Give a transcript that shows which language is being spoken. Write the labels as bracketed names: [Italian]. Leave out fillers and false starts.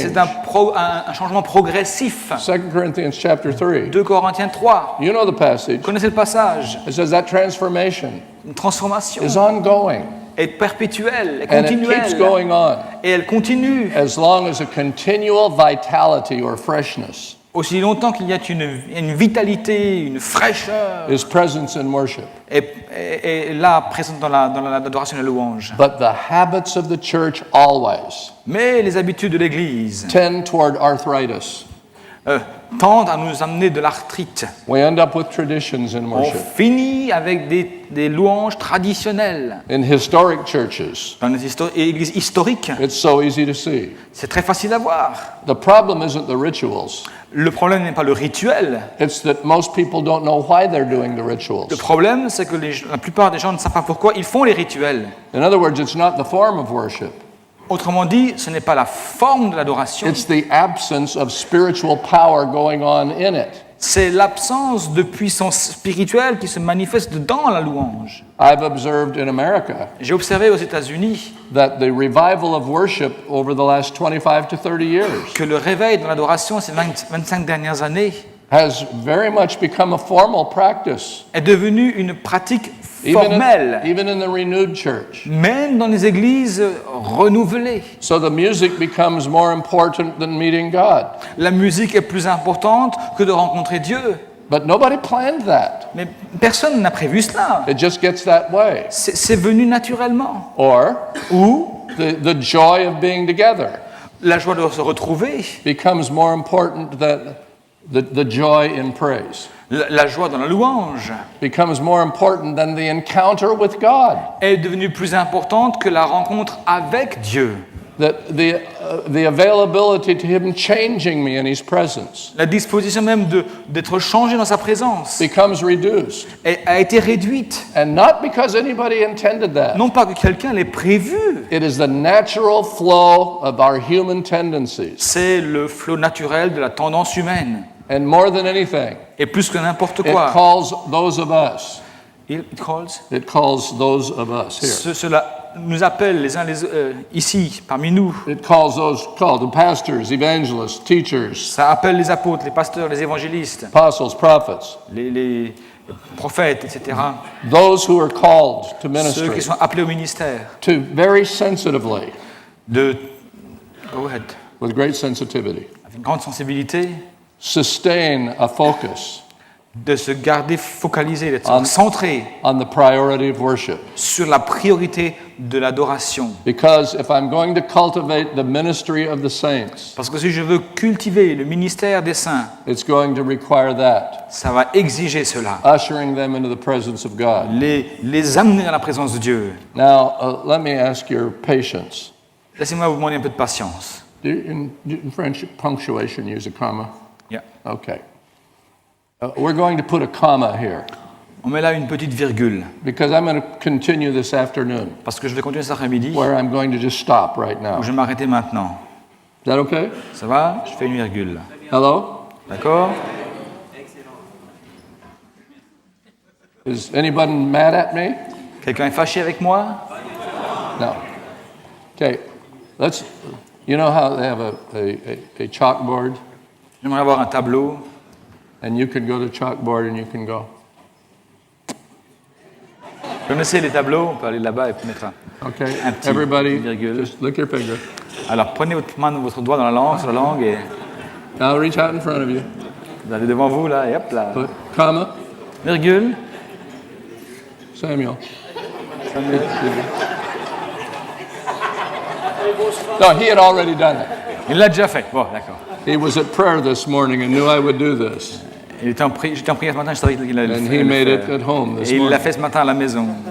[French] C'est un changement progressif. [English] 2 Corinthians chapter 3. [French] 2 Corinthiens 3. [English] You know the passage. [French] Vous connaissez le passage. [English] It says that transformation [French] Une transformation [English] is ongoing, [French] est perpétuelle, est [English] and it keeps [French] continuelle. [English] going on [French] Et elle continue [English] as long as a continual vitality or freshness [French] aussi longtemps qu'il y a une vitalité, une fraîcheur [English] is present in worship. [French] est là, présente dans l'adoration et la louange. [English] But the habits of the church always [French] Mais les habitudes de l'Église [English] tend toward arthritis. [French] tendent à nous amener de l'arthrite. [English] We end up with traditions in [French] On [English] worship. [French] finit avec des louanges traditionnelles. [English] In historic churches, [French] Dans les églises historiques, [English] it's so easy to see. [French] c'est très facile à voir. [English] The problem isn't the rituals. [French] Le problème n'est pas le rituel. [English] It's that most people don't know why they're doing the rituals. [French] Le problème, c'est que la plupart des gens ne savent pas pourquoi ils font les rituels. [English] In other words, it's not the form of worship. [French] Autrement dit, ce n'est pas la forme de l'adoration, [English] It's the absence of spiritual power going on in it. [French] c'est l'absence de puissance spirituelle qui se manifeste dans la louange. [English] I've observed in America [French] J'ai observé aux États-Unis [English] that the revival of worship over the last 25 to 30 years [French] que le réveil dans l'adoration ces 25 dernières années [English] has very much become a formal practice, [French] est devenu une pratique [English] even [French] formelle, [English] in the renewed church. [French] même dans les églises renouvelées. [English] So the music becomes more important than meeting God. [French] La musique est plus importante que de rencontrer Dieu. [English] But nobody planned that. [French] Mais personne n'a prévu cela. [English] It just gets that way. [French] C'est venu naturellement. [English] Or [French] Ou [English] the joy of being together [French] la joie de se retrouver, [English] becomes more important than the joy in praise. [French] la joie dans la louange [English] Becomes more important than the encounter with God. [French] est devenue plus importante que la rencontre avec Dieu. [English] That the availability to Him changing me in His presence [French] La disposition même d'être changé dans sa présence [English] becomes reduced. [French] a été réduite. [English] And not because anybody intended that. [French] Non pas que quelqu'un l'ait prévu, [English] It is the natural flow of our human tendencies. [French] c'est le flot naturel de la tendance humaine. [English] And more than anything, [French] Et plus que n'importe [English] it [French] quoi, [English] calls those of us. it It calls those of us here. [French] cela nous appelle les uns ici, parmi nous. [English] It calls those called the pastors, evangelists, teachers, [French] Ça appelle les apôtres, les pasteurs, les évangélistes, [English] apostles, prophets, [French] les prophètes, etc. [English] those who are called to [French] Ceux [English] ministry, [French] qui sont appelés au ministère. [English] to very sensitively, Go ahead. with great sensitivity, [French] Avec une grande sensibilité, [English] sustain a focus [French] de se garder focalisé, d'être centré [English] on the priority of worship. [French] sur la priorité de l'adoration. [English] Because if I'm going to cultivate the ministry of the saints, [French] Parce que si je veux cultiver le ministère des saints, [English] it's going to require that, [French] ça va exiger cela. [English] ushering them into the presence of God. [French] Les amener à la présence de Dieu. [English] Now, let me ask your patience. [French] Laissez-moi vous demander un peu de patience. [English] In French, punctuation, use a comma? Yeah. Okay. We're going to put a comma here. [French] On met là une petite virgule, [English] because I'm going to continue this afternoon, [French] parce que je vais continuer cet après-midi, [English] where I'm going to just stop right now. [French] où je vais m'arrêter maintenant. [English] Is that okay? [French] Ça va? Je fais une virgule. [English] Hello? [French] D'accord? [English] Is anybody mad at me? [French] Quelqu'un est fâché avec moi? [English] No. Okay, let's, you know how they have a chalkboard? [French] J'aimerais avoir un tableau. [English] And you can go to chalkboard and you can go. [French] Vous connaissez les tableaux? On peut aller là-bas et mettre un [English] Okay, [French] petit [English] everybody, [French] virgule. [English] just lick your finger. [French] Alors prenez votre doigt dans la langue, sur la langue, et [English] Now reach out in front of you. [French] vous allez devant vous, là, et hop, là. [English] Put comma, [French] Virgule. Samuel. [English] No, he had already done it. [French] Il l'a déjà fait. Bon, d'accord. [English] He was at prayer this morning and knew I would do this. [French] J'étais en prière ce matin, je savais qu'il allait [English] And [French] le [English] he made [French] faire. [English] it at home this [French] Et il l'a [English] morning. [French] fait ce matin à la maison.